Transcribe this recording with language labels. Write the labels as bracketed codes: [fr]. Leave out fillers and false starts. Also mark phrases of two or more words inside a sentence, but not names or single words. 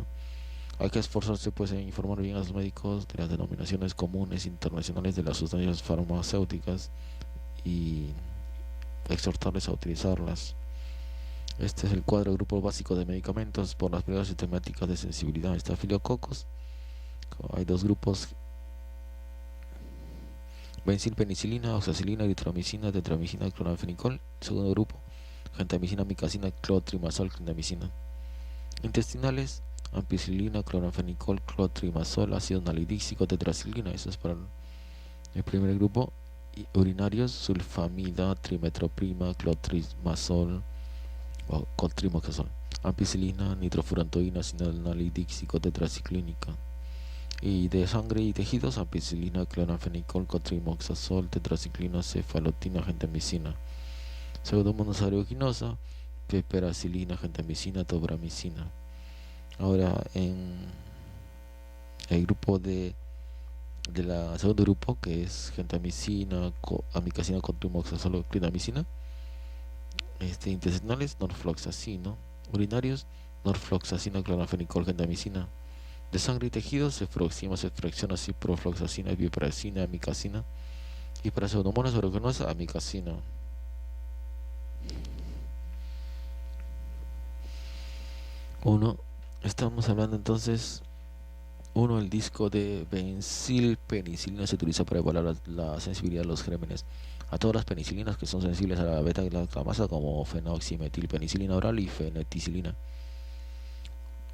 [es] Hay que esforzarse pues en informar bien a los médicos de las denominaciones comunes internacionales de las sustancias farmacéuticas y exhortarles a utilizarlas. Este es el cuadro grupo básico de medicamentos por las pruebas sistemáticas de sensibilidad a estafilococos. Hay dos grupos: bencilpenicilina, oxacilina, eritromicina, tetramicina, cloranfenicol. Segundo grupo: gentamicina, amicacina, clotrimazol, clindamicina. Intestinales: ampicilina, cloranfenicol, clotrimazol, ácido nalidíxico, tetraciclina. Eso es para el primer grupo. Y urinarios: sulfamida, trimetroprima, clotrimazol o cotrimoxazol, ampicilina, nitrofurantoína, sinonalidíxico, tetraciclínica. Y de sangre y tejidos: ampicilina, cloranfenicol, cotrimoxazol, tetraciclina, cefalotina, gentamicina. Pseudomonas aeruginosa: piperacilina, gentamicina, tobramicina. Ahora en el grupo de la segundo grupo, que es gentamicina, amicacina, cotrimoxazol, clindamicina. Intestinales: norfloxacino. Urinarios: norfloxacina, cloranfenicol, gentamicina. De sangre y tejidos: ceftriaxona, ciprofloxacina, piperacina, amicacina. Y para pseudomonas aeruginosa: amicacina. Estamos hablando entonces. El disco de bencilpenicilina se utiliza para evaluar la sensibilidad de los gérmenes a todas las penicilinas que son sensibles a la beta-galactamasa, como fenoximetilpenicilina oral y feneticilina.